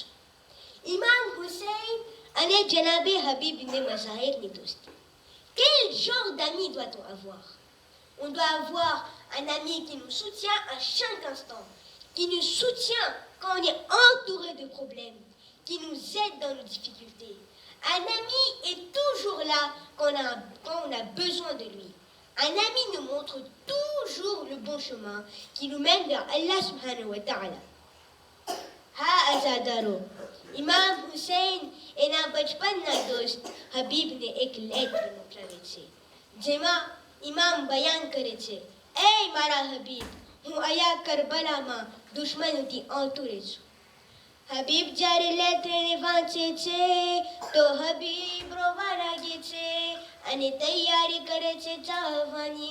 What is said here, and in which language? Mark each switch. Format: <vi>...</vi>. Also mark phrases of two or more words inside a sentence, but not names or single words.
<gu>ઇમામ હુસૈન અને જનાબે હબીબ ibn Mazahirની દોસ્તી.</gu> <fr>Quel genre d'ami doit-on avoir? On doit avoir un ami qui nous soutient à chaque instant, qui nous soutient quand on est entouré de problèmes, qui nous aide dans nos difficultés. Un ami est toujours là quand on a besoin de lui. Un ami nous montre toujours le bon chemin qui nous mène vers</fr> <ar>الله سبحانه وتعالى.</ar> <gu>હા અઝાદારો. Imam Hussein એના બચપનના દોસ્ત હબીબને એક લેટર મોકલાવે છે જેમાં ઇમામ બયાન કરે છે એ મારા હબીબ હું અહીંયા કરબલામાં દુશ્મનોથી અંતુરે છું. હબીબ જ્યારે લેટરને વાંચે છે તો હબીબ રોવા લાગે છે અને તૈયારી કરે છે ચાહવાની.</gu>